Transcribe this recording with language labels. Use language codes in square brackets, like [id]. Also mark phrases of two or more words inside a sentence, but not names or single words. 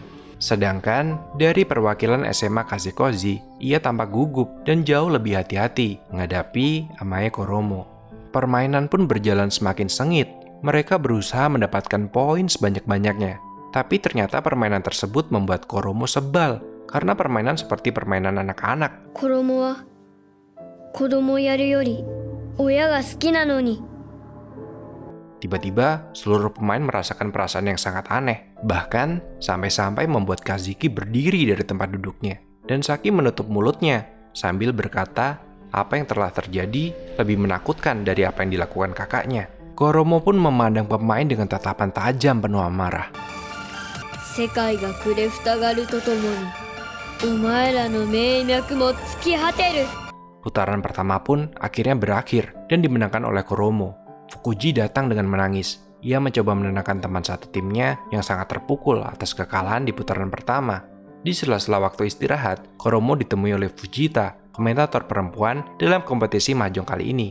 [id] Sedangkan dari perwakilan SMA Kasikozi, ia tampak gugup dan jauh lebih hati-hati menghadapi Amae Koromo. Permainan pun berjalan semakin sengit. Mereka berusaha mendapatkan poin sebanyak-banyaknya. Tapi ternyata permainan tersebut membuat Koromo sebal karena permainan seperti permainan anak-anak. [ja] 子供は子供やるより親が好きなのに。 [id] Tiba-tiba, seluruh pemain merasakan perasaan yang sangat aneh. Bahkan, sampai-sampai membuat Kazuki berdiri dari tempat duduknya. Dan Saki menutup mulutnya sambil berkata, apa yang telah terjadi lebih menakutkan dari apa yang dilakukan kakaknya. Koromo pun memandang pemain dengan tatapan tajam penuh amarah. [ja] 世界が暮れふたがるとともに、お前らの名脈も尽き果てる。 [id] Putaran pertama pun akhirnya berakhir dan dimenangkan oleh Koromo. Fukuji datang dengan menangis. Ia mencoba menenangkan teman satu timnya yang sangat terpukul atas kekalahan di putaran pertama. Di sela-sela waktu istirahat, Koromo ditemui oleh Fujita, komentator perempuan dalam kompetisi mahjong kali ini.